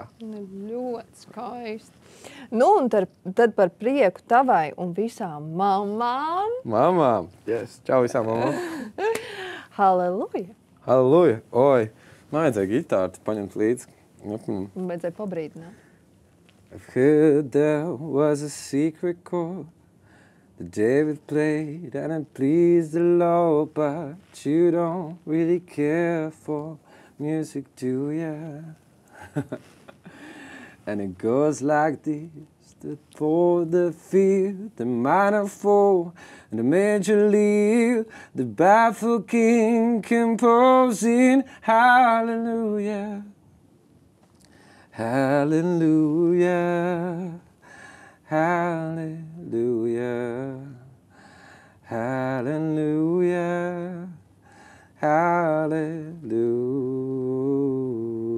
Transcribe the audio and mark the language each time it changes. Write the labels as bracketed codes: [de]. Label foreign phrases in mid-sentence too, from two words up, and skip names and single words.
[lv] Ļoti skaisti. Nu, un tad par prieku tavai un visām mamām. Mamām. Yes. Čau visām mamām. Halleluja. Halleluja. Oi, man vajadzēja gitāru paņemt līdzi. Man vajadzēja pabrīdināt. [en] I've heard there was a secret chord that David played and it pleased the Lord, but you don't really care for music, do ya? And it goes like this, the fourth, the fifth, the minor four, and the major lead, the baffled king composing hallelujah, hallelujah, hallelujah, hallelujah, hallelujah.